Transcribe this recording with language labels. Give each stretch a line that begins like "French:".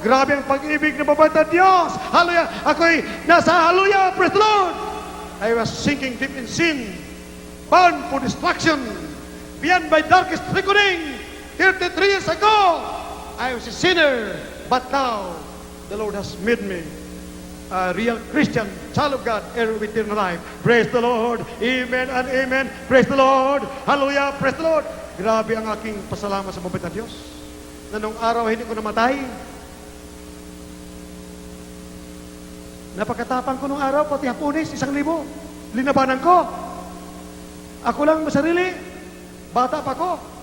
Filipino: Grabe ang pag-ibig ng mabait na Diyos. Hallelujah! Ako'y nasa hallelujah,
English: praise the Lord! I was sinking deep in sin, bound for destruction, beyond my darkest reckoning. 33 years ago, I was a sinner, but now the Lord has made me a real Christian, child of God, heir of eternal life. Praise the Lord. Amen and amen. Praise the Lord. Hallelujah. Praise the Lord.
Filipino: Grabe ang aking pasalamat sa mabait na Diyos. Na nung araw hindi ko namatay. Napakatapang ko nung araw, pati Hapones, 1,000. Linabanan ko. Ako lang masarili. Bata pa ko.